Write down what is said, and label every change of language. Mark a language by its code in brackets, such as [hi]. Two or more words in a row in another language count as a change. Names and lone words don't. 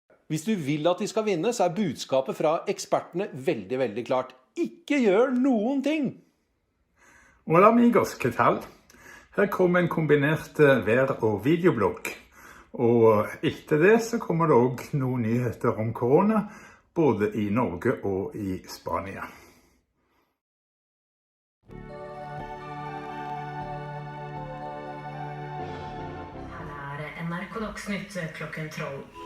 [no] Hvis du vil at de skal vinne, så budskapet fra ekspertene veldig, veldig klart. Ikke gjør noen ting! [es] Hola amigos, ¿qué tal? [no] Her kommer en kombinert vær- og videoblogg. Og etter det så kommer det også noen nyheter om korona, både i Norge og i Spania. Her NRK Dagsnytt klokken 12.